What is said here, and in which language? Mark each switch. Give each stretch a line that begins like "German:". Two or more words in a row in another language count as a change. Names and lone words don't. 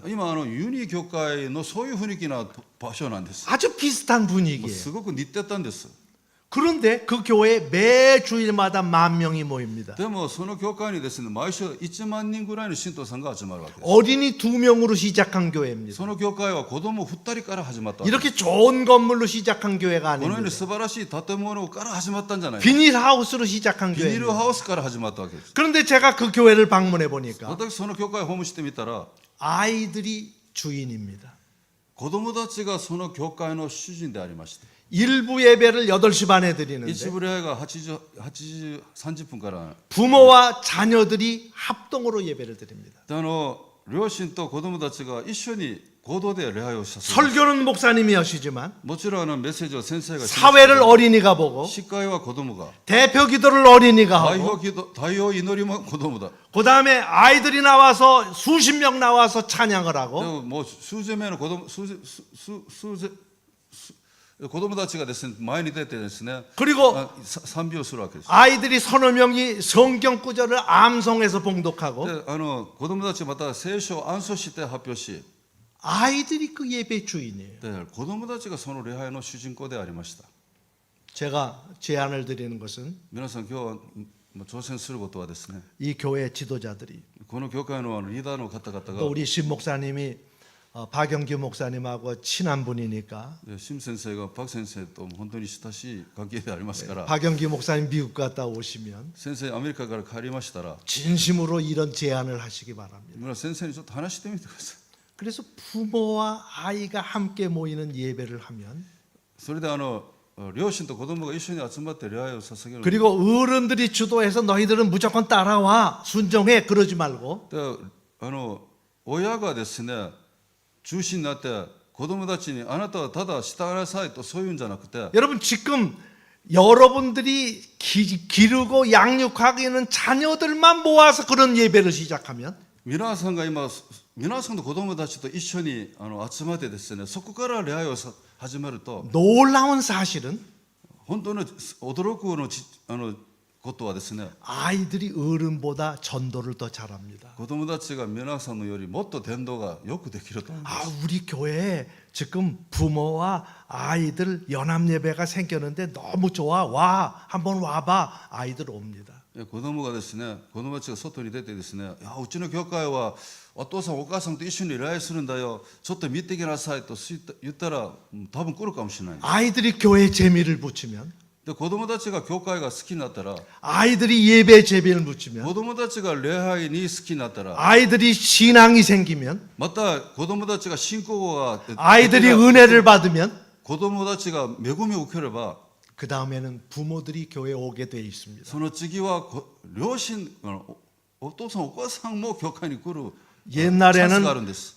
Japanese: 今ユニ教会のそういう雰囲気な場所なんです。
Korean: 아주 비슷한
Japanese: もう
Korean: 분위기예요.
Japanese: すごく似てたんです。
Korean: 그런데 그 교회에 매 주일마다 10,000명이 모입니다.
Japanese: でもその教会にですね、毎週1万人ぐらいの信徒さんが集まるわけです。
Korean: 어린이 2명으로 시작한 교회입니다.
Japanese: その教会は子供2人から始まったわけです。
Korean: 이렇게 좋은 건물로 시작한 교회가
Japanese: このよう
Korean: 아닙니다.
Japanese: に素晴らしい建物から始まったんじゃない。
Korean: 비닐하우스로 시작한
Japanese: ビニール
Korean: 교회입니다.
Japanese: ハウスから始まったわけです。
Korean: 그런데 제가 그 교회를 방문해 보니까
Japanese: 私その教会を訪問してみたら、
Korean: 아이들이 주인입니다.
Japanese: 子供たちがその教会の主人でありました。
Korean: 일부 예배를 8시 반에 드리는데
Japanese: 一部礼拝が30分から。
Korean: 부모와 자녀들이 합동으로 예배를 드립니다.
Japanese: で両親と子供たちが一緒に合同で礼拝をしたそうです。
Korean: 설교는 목사님이 하시지만
Japanese: もちろんメッセージを先生がしますけど、
Korean: 사회를 어린이가 보고
Japanese: 司会は子供が、
Korean: 대표 기도를 어린이가
Japanese: 代
Korean: 하고
Japanese: 表祈祷、代表祈りも子供だ。
Korean: 그 다음에 아이들이 나와서 수십 명 나와서 찬양을
Japanese: で
Korean: 하고
Japanese: ももう数十名の子供たちがですね、前に出てですね、
Korean: 그리고
Japanese: 賛美をするわけです。
Korean: 아이들이 서너 명이 성경 구절을 암송해서 봉독하고
Japanese: で子供たちまた聖書を暗唱して発表し、
Korean: 아이들이 그 예배 주인이에요.
Japanese: で子供たちがその礼拝の主人公でありました。
Korean: 제가 제안을 드리는 것은
Japanese: 皆さん今日挑戦することはですね、
Korean: 이 교회 지도자들이
Japanese: この教会のリーダーの方々
Korean: 또
Japanese: が、
Korean: 우리 신 목사님이 박영규 목사님하고 친한 분이니까
Japanese: シム先生がパク先生と本当に親しい関係でありますから、
Korean: 박영규 목사님 미국 갔다 오시면
Japanese: 先生アメリカから帰りましたら、
Korean: 진심으로 이런 제안을 하시기 바랍니다.
Japanese: 皆先生にちょっと話してみてください。
Korean: 그래서 부모와 아이가 함께 모이는 예배를 하면
Japanese: それで両親と子供が一緒に集まって礼拝を捧げる。
Korean: 그리고 어른들이 주도해서 너희들은 무조건 따라와 순종해 그러지 말고
Japanese: で親がですね、中心になって子供たちにあなたはただ従いなさいとそういうんじゃなくて、
Korean: 여러분 지금 여러분들이 기르고 양육하고 있는 자녀들만 모아서 그런 예배를 시작하면
Japanese: 皆さんが今皆さんの子供たちと一緒に集まってですね、そこから礼拝を始めると、
Korean: 놀라운 사실은
Japanese: 本当に驚くことはですね、
Korean: 아이들이 어른보다 전도를 더 잘합니다.
Japanese: 子供たちが皆さんのよりもっと伝道がよくできると思います。
Korean: 우리 교회에 지금 부모와 아이들 연합 예배가 생겼는데 너무 좋아. 와 한번 와봐. 아이들 옵니다.
Japanese: 子供がですね、子供たちが外に出てですね、いやうちの教会はお父さんお母さんと一緒に礼拝するんだよ、ちょっと見てきなさいと言ったら多分来るかもしれない。
Korean: 아이들이 교회에 재미를 붙이면
Japanese: で子供たちが教会が好きになったら、
Korean: 아이들이 예배에 재미를 붙이면
Japanese: 子供たちが礼拝に好きになったら、
Korean: 아이들이 신앙이 생기면
Japanese: また子供たちが信仰が
Korean: 아이들이 은혜를 받으면
Japanese: 子供たちが恵みを受ければ、
Korean: 그 다음에는 부모들이 교회에 오게 돼 있습니다.
Japanese: その次は両親、お父さんお母さんも教会に来るチャンス
Korean: 옛날에는
Japanese: があるんです。